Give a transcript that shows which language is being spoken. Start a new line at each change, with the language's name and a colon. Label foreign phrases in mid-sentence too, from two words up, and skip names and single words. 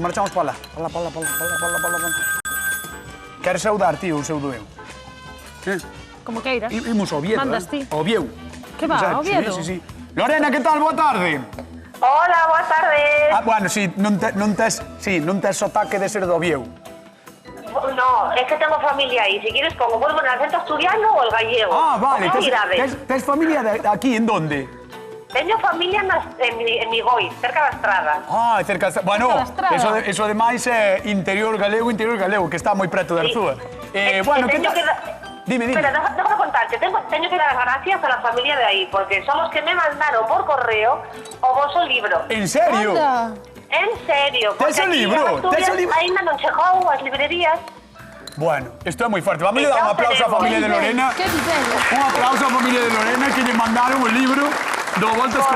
Galician: Marchamos para lá. Para lá. Queres saudar, tío, ou saudo eu? Como queiras. Imos ao Oviedo, Mandas ti. Oviedo.
Spanish: Que va, O sea, Oviedo?
Galician: Sí. Lorena, que tal? Boa tarde. Hola, boas tardes. Bueno, sí, non tes sotaque de ser do Oviedo.
Spanish: No, es que tengo familia ahí. Si quieres pongo, vuelvo en el acento asturiano o el gallego. Vale.
Galician: ¿Qué mirades? Tes familia aquí, en donde?
Spanish: Tengo familia en Migoi,
Galician: cerca da Estrada.
Spanish: Cerca de... Bueno,
Galician: Cerca da Estrada. eso ademais é interior galego, que está moi preto de Arzúa.
Spanish: Bueno, que
Galician: teño tal? Dime.
Spanish: Espera, déjame contarte. Teño que dar las gracias a la familia de ahí, porque son los que me mandaron por correo
Galician: o vosso libro.
Spanish: En serio? Anda. En serio.
Galician: Tes porque o aquí libro? en Asturias Tes o libro? Ainda non chegou ás librerías. Bueno, isto é moi forte. Vamos a dar un aplauso á familia de Lorena. Que nivel. Un aplauso á familia de Lorena que lle mandaron o libro do Voltas co